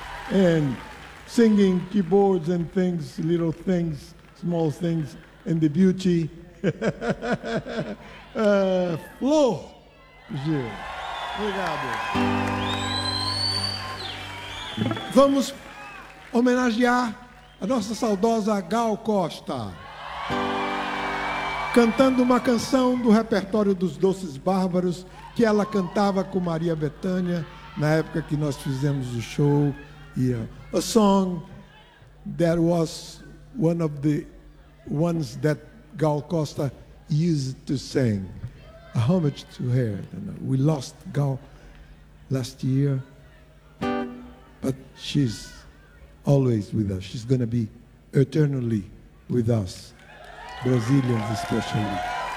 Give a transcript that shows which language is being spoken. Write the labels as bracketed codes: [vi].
[en] And singing keyboards and things, little things, small things, and the beauty, Flo Gil. [pt] Obrigado. Vamos homenagear a nossa saudosa Gal Costa, cantando uma canção do repertório dos Doces Bárbaros que ela cantava com Maria Bethânia na época que nós fizemos o show. [en] Yeah. A song that was one of the ones that Gal Costa used to sing. A homage to her. We lost Gal last year. But she's always with us. She's going to be eternally with us, Brazilians especially.